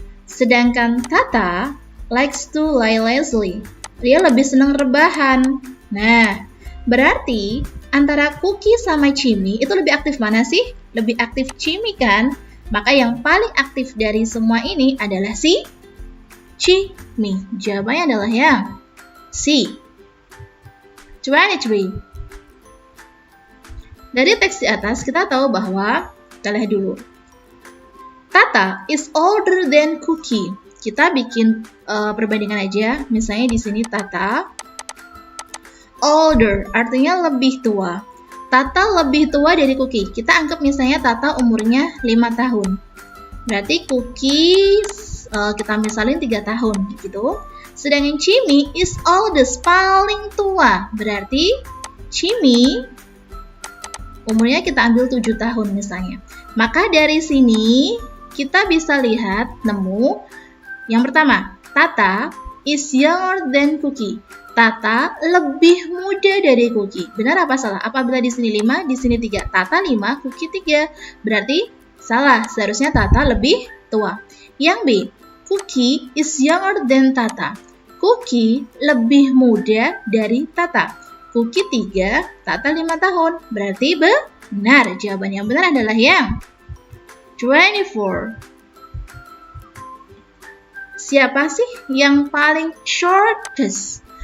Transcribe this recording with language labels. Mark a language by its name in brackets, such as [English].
[Indonesian] Sedangkan [English] Tata likes to lie lazily. [Indonesian] Dia lebih senang rebahan. Nah, berarti antara Cookie sama Jimmy itu lebih aktif mana sih? Lebih aktif Jimmy kan? Maka yang paling aktif dari semua ini adalah si Jimmy. Jawabannya adalah yang C. 23. Dari teks di atas kita tahu bahwa, kita lihat dulu. [English] Tata is older than Cookie. [Indonesian] Kita bikin perbandingan aja. Misalnya di sini Tata older, artinya lebih tua. Tata lebih tua dari Cookie. Kita anggap misalnya Tata umurnya 5 tahun. Berarti Cookie kita misalin 3 tahun gitu. Sedangkan Jimmy [English] is oldest, [Indonesian] paling tua. Berarti Jimmy umurnya kita ambil 7 tahun misalnya. Maka dari sini kita bisa lihat, nemu yang pertama, [English] Tata is younger than Cookie. [Indonesian] Tata lebih muda dari Cookie. Benar apa salah? Apabila di sini 5, di sini 3. Tata 5, Cookie 3. Berarti salah. Seharusnya Tata lebih tua. Yang B, [English] Cookie is younger than Tata. [Indonesian] Cookie lebih muda dari Tata. Cookie 3, Tata 5 tahun. Berarti benar. Jawaban yang benar adalah yang 24. Siapa sih yang paling shortest?